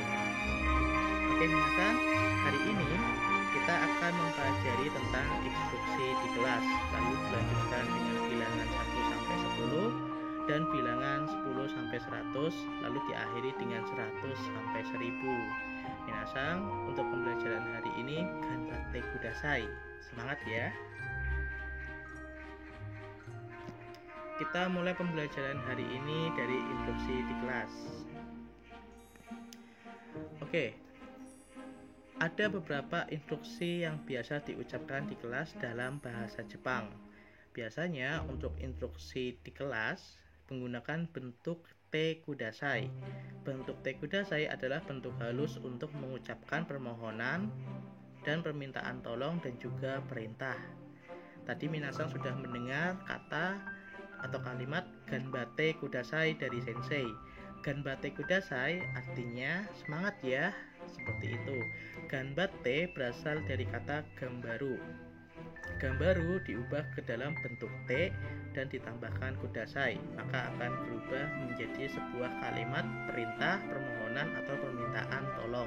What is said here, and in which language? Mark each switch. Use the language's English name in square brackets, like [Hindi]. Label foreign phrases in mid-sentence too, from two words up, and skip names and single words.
[Indonesian] Oke minasan, hari ini kita akan mempelajari tentang instruksi di kelas, lalu dilanjutkan dengan bilangan 1 sampai 10 dan bilangan 10 sampai 100, lalu diakhiri dengan 100 sampai 1000. Minasan, untuk pembelajaran hari ini [Japanese] 頑張ってください. [Indonesian] Semangat ya. Kita mulai pembelajaran hari ini dari instruksi di kelas. Oke. Ada beberapa instruksi yang biasa diucapkan di kelas dalam bahasa Jepang. Biasanya untuk instruksi di kelas menggunakan bentuk [Japanese] てください. [Indonesian] Bentuk [Japanese] てください [Indonesian] adalah bentuk halus untuk mengucapkan permohonan dan permintaan tolong dan juga perintah. Tadi minasan sudah mendengar kata atau kalimat [Japanese] 頑張ってください [Indonesian] dari sensei. [Japanese] 頑張ってください [Indonesian] artinya semangat ya, seperti itu. Ganbatte berasal dari kata gambaru. Gambaru diubah ke dalam bentuk te dan ditambahkan kudasai, maka akan berubah menjadi sebuah kalimat perintah, permohonan atau permintaan tolong.